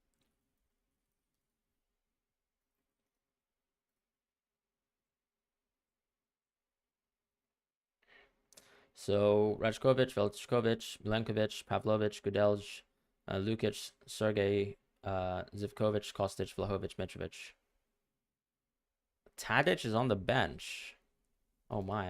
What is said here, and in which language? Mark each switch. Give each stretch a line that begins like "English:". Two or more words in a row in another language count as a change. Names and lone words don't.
English: So Rajkovic, Veljkovic, Milenkovic, Pavlovic, Gudelj, Lukic, Sergej, Zivkovic, Kostic, Vlahovic, Mitrovic. Tadic is on the bench. Oh my.